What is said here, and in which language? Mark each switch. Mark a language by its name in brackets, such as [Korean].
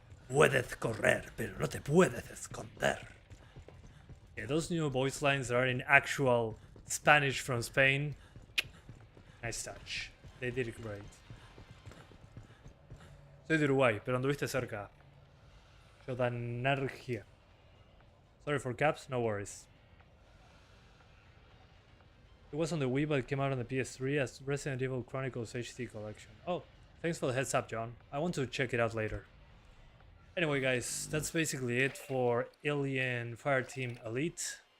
[Spanish] Puedes correr, pero no te puedes esconder. [English] Yeah, those new voice lines are in actual Spanish from Spain. Nice touch. They did it great. [Spanish] Soy de Uruguay, pero anduviste cerca. Yo da energía. [English] Sorry for caps, no worries. It was on the Wii, but it came out on the PS3 as Resident Evil Chronicles HT Collection. Oh, thanks for the heads up, John. I want to check it out later. Anyway, guys, that's basically it for Aliens Fireteam Elite.